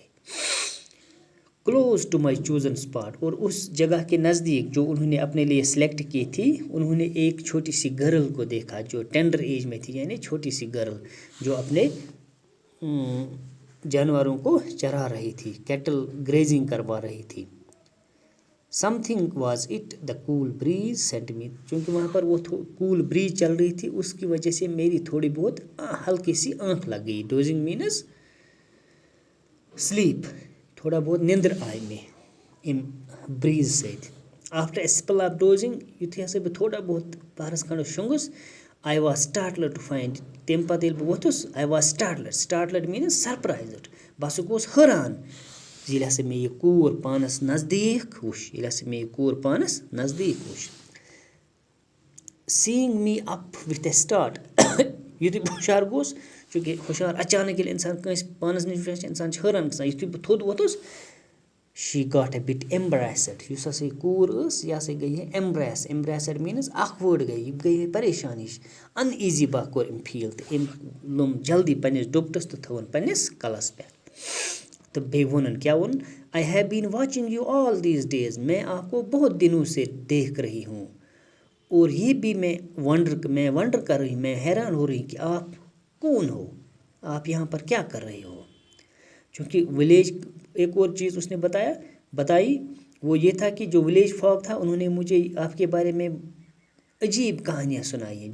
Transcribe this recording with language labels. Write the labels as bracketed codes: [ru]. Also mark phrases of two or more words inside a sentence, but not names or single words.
[en] close to my chosen spot, [ur] اور اس جگہ کے نزدیک جو انہوں نے اپنے لیے سلیکٹ کی تھی، انہوں نے ایک چھوٹی سی گرل کو دیکھا جو [en] tender age [ur] میں تھی، یعنی چھوٹی سی گرل جو اپنے جانوروں کو چرا رہی تھی، [en] cattle grazing [ur] کروا رہی تھی. [en] some thing was it the cool breeze sent me, [ur] چونکہ وہاں پر وہ [en] cool breeze [ur] چل رہی تھی، اس کی وجہ سے میری تھوڑی بہت ہلکی سی آنکھ لگ گئی. [en] dozing means sleep, [ks] تھوڑا بہت نیندر آئی میں امہِ بریز سۭتۍ. [en] after a spell of dozing, [ks] یُتھُے ہسا بہٕ تھوڑا بہت پہرس کھنڈس شۄنٛگُس، [en] I was startled to find, [ks] تمہِ پتہٕ ییٚلہِ بہٕ ووٚتھُس، [en] I was startled [ks] مینٕز سرپرائزڈ، بہٕ ہسا گوس حٲران ییٚلہِ ہسا مےٚ یہِ کوٗر پانس نزدیٖک وُچھ، ییٚلہِ ہسا مےٚ یہِ کوٗر پانس نزدیٖک وُچھ. [en] seeing me up with a start, [ks] یُتھُے بہٕ ہُشار گوس، چوٗنٛکہِ ہُشار اچانک ییٚلہِ اِنسان کٲنٛسہِ پانس نِش وٕچھان چھُ اِنسان چھُ حٲران گژھان. یُتھُے بہٕ تھوٚد ووٚتھُس، [en] she got a bit embarrassed, [ks] یُس ہسا یہِ کوٗر ٲس یہِ ہسا گٔیے ایمبریسڈ مینٕز اکھ وٲڈ گٔیے، یہِ گٔیے پریشان ہِش، ان ایٖزی بہہ کوٚر أمۍ فیٖل، تہٕ أمۍ لوٚم جلدی پنٛنِس ڈُپٹس تہٕ تھٲوٕن پنٛنِس کلس پٮ۪ٹھ. تو بیٚیہِ ووٚنُن کیٛاہ ووٚن، [en] I have been watching you all these days, [ur] میں آپ کو بہت دنوں سے دیکھ رہی ہوں، اور یہ بھی میں ونڈر کر رہی، میں حیران ہو رہی کہ آپ کون ہو، آپ یہاں پر کیا کر رہے ہو. چونکہ ولیج، ایک اور چیز اس نے بتائی وہ یہ تھا کہ جو [en] village folk [ur] تھا، انہوں نے مجھے آپ کے بارے میں عجیب کہانیاں سنائی ہیں.